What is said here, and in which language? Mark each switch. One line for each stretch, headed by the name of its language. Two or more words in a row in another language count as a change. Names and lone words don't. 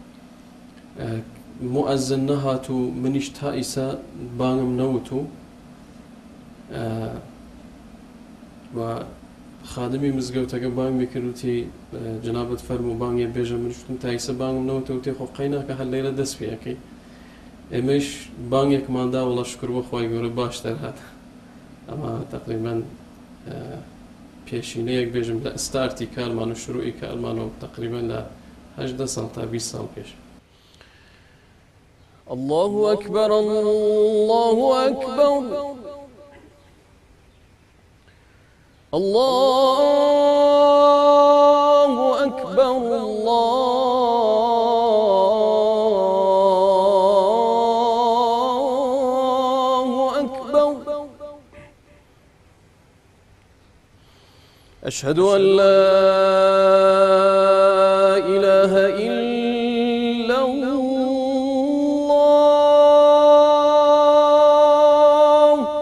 Kurdish: مؤەزن نەهات و منیش تا ئیسا بانگم نەوتو و خادمی مزگەوتەکە بانگ میکردوتی جنابەت فەرموو بانگێ بێژە، منیشتم تا ئیسا بانگم نەوتو و تێ خۆ قەیناکە هەر لێرە دەست پێەکەی. ئێمەش بانگێکماندا وڵە شکر بۆ خۆی گەورە باش دەرهات. ئەمە تقریباً پێشینەیەک بێژم لە ئستارتی کارمان و شروعی کارمانەوە تقریباً لە 18 ساڵ تا 20 ساڵ پێش.
Arabic: الله أكبر الله أكبر الله أكبر الله أكبر أشهد أن لا إله إلا الله